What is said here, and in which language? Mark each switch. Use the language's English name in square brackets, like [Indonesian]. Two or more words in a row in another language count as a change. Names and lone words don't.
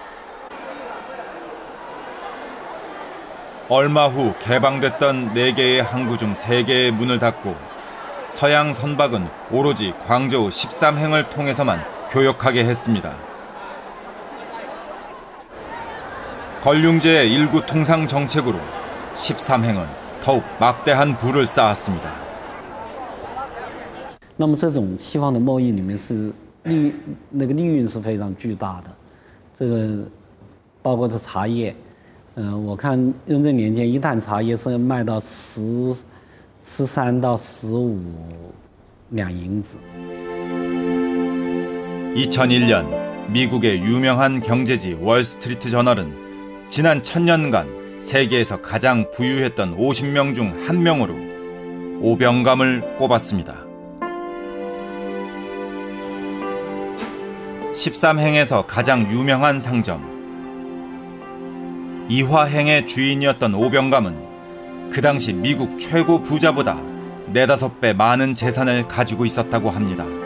[Korean] 얼마 후 개방됐던 4개의 항구 중 3개의 문을 닫고 서양 선박은 오로지 광저우 13행을 통해서만 교역하게 했습니다. 걸륭제의 일구 통상 정책으로 13행은 더욱 막대한 부를 쌓았습니다. [Chinese] 那么这种西方的贸易里面是利润是非常巨大的，这个包括这茶叶。我看雍正年间一担茶叶是卖到13到15两银子。 [Korean] 2001년 미국의 유명한 경제지 월스트리트 저널은 지난 1000년간 세계에서 가장 부유했던 50명 중 1명으로 오병감을 꼽았습니다. 13행에서 가장 유명한 상점 이화행의 주인이었던 오병감은 그 당시 미국 최고 부자보다 4~5배 많은 재산을 가지고 있었다고 합니다.